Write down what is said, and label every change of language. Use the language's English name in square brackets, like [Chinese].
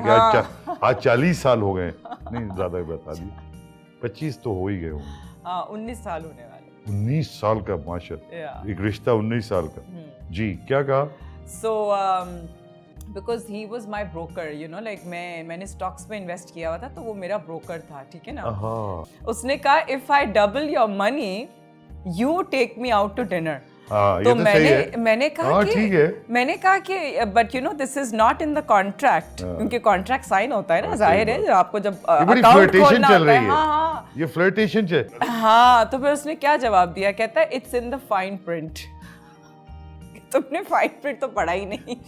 [Urdu] کہ آج 40 سال ہو گئے, نہیں زیادہ بتا دیا, 25 تو ہو ہی گئے ہوں. ہاں 19 سال ہونے والے. 19 سال کا ماشاءاللہ, ایک رشتہ 19 سال کا. جی کیا کہا؟ [English] so because he was my broker, you know like [Urdu] میں نے اسٹاکس میں انویسٹ کیا ہوا تھا, تو وہ میرا بروکر تھا, ٹھیک ہے نا. اس نے کہا [English] if I double your money you take me out to dinner. [Urdu] تو میں نے کہا کہ [English] but you know this is not in the contract, [Urdu] کیونکہ کانٹریکٹ سائن ہوتا ہے نا, ظاہر ہے آپ کو جب اکاؤنٹ کھولنا ہوتا ہے. ہاں یہ فلرٹیشن ہاں. تو پھر اس نے کیا جواب دیا, کہتا ہے [English] It's in the fine print. [Urdu] تم نے فائن پرنٹ تو پڑھا ہی نہیں.